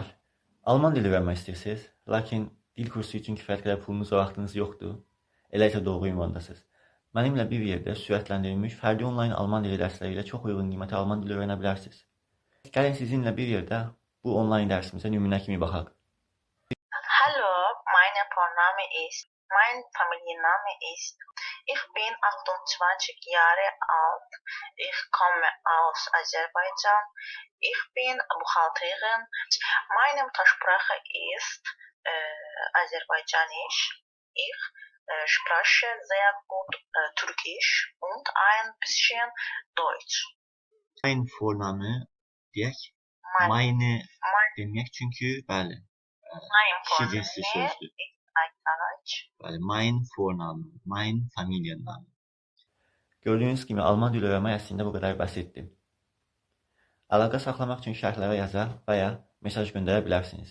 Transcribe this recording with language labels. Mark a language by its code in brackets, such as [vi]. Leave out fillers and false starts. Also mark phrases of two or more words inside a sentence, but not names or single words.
[az] Alman dili öyrənmək istəyirsiniz, lakin dil kursu üçün kifayət qədər pulunuz və vaxtınız yoxdur. Elə isə doğru ünvandasınız. Mənimlə bir yerdə sürətləndirilmiş fərdi onlayn alman dili dərsləri ilə çox uyğun qiymətə alman dili öyrənə bilərsiniz. Gəlin sizinlə bir yerdə bu onlayn dərsimizə nümunə kimi baxaq. [de] Hallo, mein Familienname ist, ich bin 28 Jahre alt, ich komme aus Aserbaidschan, ich bin Buchhalterin, meine Muttersprache ist Aserbaidschanisch, ich spreche sehr gut Türkisch und ein bisschen Deutsch. Mein Vorname deyək. Mein, Meine mein, [az] deməyək çünki bəli, [de] mein [az] kişi cinsli [de] Vorname [az] sözdür. [de] ist Aytaç. [az] Bəli, [de] mein Vorname, mein Familienname. [az] Gördüyünüz kimi Alman dili öyrənmək əslində bu qədər bəsitdir. Əlaqə saxlamaq üçün şərhlərə yazar və ya mesaj göndərə bilərsiniz.